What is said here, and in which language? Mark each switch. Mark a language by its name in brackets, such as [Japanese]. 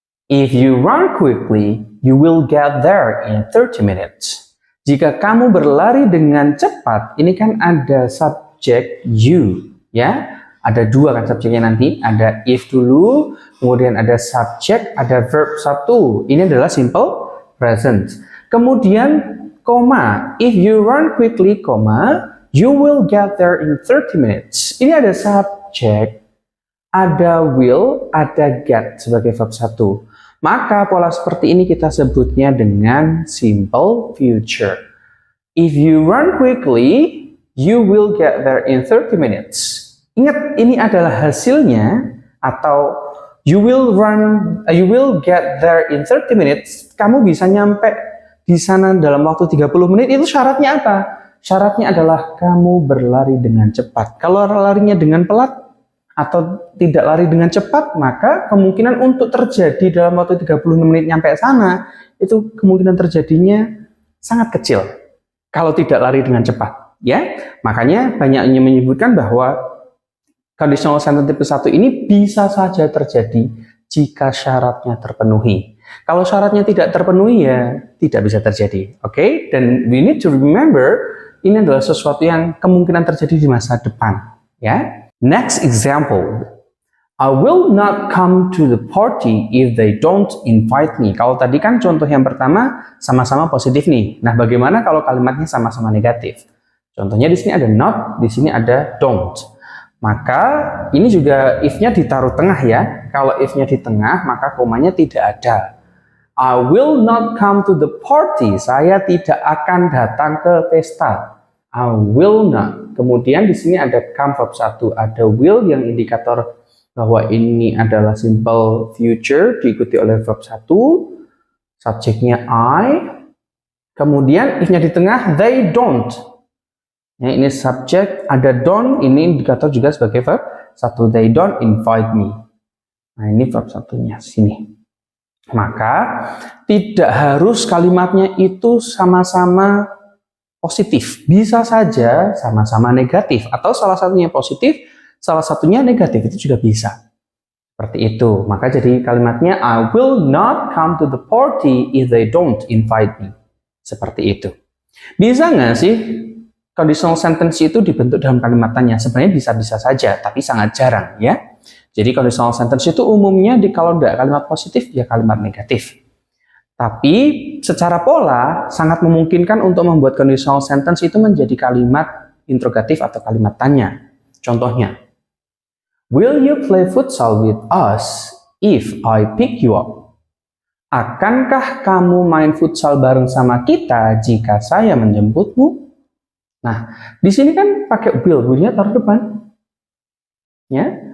[English] If you run quickly, you will get there in 30 minutes. [Indonesian] Jika kamu berlari dengan cepat, ini kan ada subjek you, ya. Ada dua kan subjeknya nanti, ada if dulu, kemudian ada subjek, ada verb 1. Ini adalah [English] simple present. [Indonesian] Kemudian koma, [English] if you run quickly, you will get there in 30 minutes. [Indonesian] Ini ada subjek, ada will, ada get sebagai verb 1. Maka pola seperti ini kita sebutnya dengan simple future. [English] If you run quickly, you will get there in 30 minutes. [Indonesian] Ingat, ini adalah hasilnya, atau [English] you will get there in 30 minutes. [Indonesian] Kamu bisa nyampe di sana dalam waktu 30 menit. Itu syaratnya apa? Syaratnya adalah kamu berlari dengan cepat. Kalau larinya dengan pelat atau tidak lari dengan cepat, maka kemungkinan untuk terjadi dalam waktu 30 menit nyampe sana, itu kemungkinan terjadinya sangat kecil kalau tidak lari dengan cepat, ya. Makanya banyak yang menyebutkan bahwa conditional sentence tipe 1 ini bisa saja terjadi jika syaratnya terpenuhi. Kalau syaratnya tidak terpenuhi, ya tidak bisa terjadi. Oke? Dan [English] we need to remember, [Indonesian] ini adalah sesuatu yang kemungkinan terjadi di masa depan, ya. [English] Next example, I will not come to the party if they don't invite me. [Indonesian] Kalau tadi kan contoh yang pertama sama-sama positif nih. Nah, bagaimana kalau kalimatnya sama-sama negatif? Contohnya di sini ada not, di sini ada don't. Maka ini juga if-nya ditaruh tengah, ya. Kalau if-nya di tengah, maka komanya tidak ada. [English] I will not come to the party. [Indonesian] Saya tidak akan datang ke pesta. [English] I will not. [Indonesian] Kemudian di sini ada come verb 1, ada will yang indikator bahwa ini adalah simple future diikuti oleh verb 1. Subjeknya I, kemudian if-nya di tengah, [English] they don't. [Indonesian] Ya, ini subjek, ada don't, ini indikator juga sebagai verb 1, [English] they don't invite me. [Indonesian] Nah, ini verb 1-nya sini. Maka tidak harus kalimatnya itu sama-sama positif. Bisa saja sama-sama negatif, atau salah satunya positif, salah satunya negatif, itu juga bisa. Seperti itu. Maka jadi kalimatnya [English] I will not come to the party if they don't invite me. [Indonesian] Seperti itu. Bisa nggak sih conditional sentence itu dibentuk dalam kalimat tanya? Sebenarnya bisa-bisa saja, tapi sangat jarang ya. Jadi conditional sentence itu umumnya kalau tidak kalimat positif, ya kalimat negatif. Tapi secara pola sangat memungkinkan untuk membuat conditional sentence itu menjadi kalimat interrogatif atau kalimat tanya. Contohnya, [English] will you play futsal with us if I pick you up? [Indonesian] Akankah kamu main futsal bareng sama kita jika saya menjemputmu? Nah, di sini kan pakai will-nya taruh depan. Ya.